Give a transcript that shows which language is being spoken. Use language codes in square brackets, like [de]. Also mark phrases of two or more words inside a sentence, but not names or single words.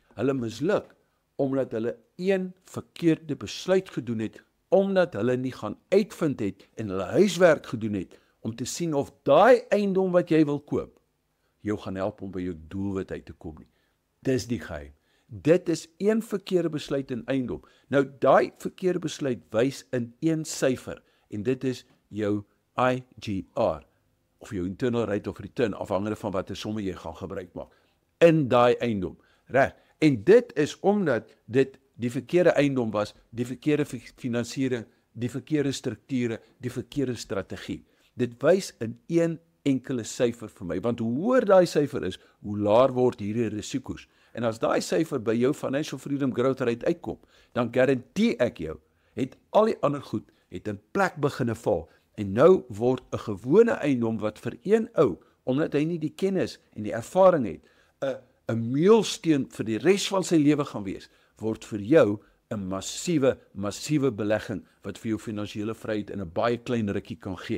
[af] Hulle misluk omdat hulle een verkeerde besluit gedoen het, omdat hulle nie gaan uitvind het en hulle huiswerk gedoen het, om te sien of daai eiendom wat jy wil koop, jou gaan help om by jou doelwit uit te kom nie. Dis die geheim. Dit is een verkeerde besluit in eiendom. Nou, daai verkeerde besluit wys in een syfer, en dit is jou IGR, of jou [en] internal rate of return, [af] afhangende van watter somme jy gaan gebruik maak, in daai eiendom. Reg. En dit is omdat dit die verkeerde eiendom was, die verkeerde finansiering, die verkeerde strukture, die verkeerde strategie. Dit wys in een enkele syfer vir my, want hoe hoër daai syfer is, hoe laer word hierdie risiko's. En as daai syfer by jou [en] financial freedom growth rate [af] uitkom, dan garandeer ek jou, het al die ander goed, het in plek beginne val, en nou word 'n gewone eiendom wat vir een ou, omdat hy nie die kennis en die ervaring het, 'n meulsteen vir die res van sy lewe gaan wees, word vir jou 'n massiewe belegging, wat vir jou finansiële vryheid in 'n baie klein rukkie kan gee.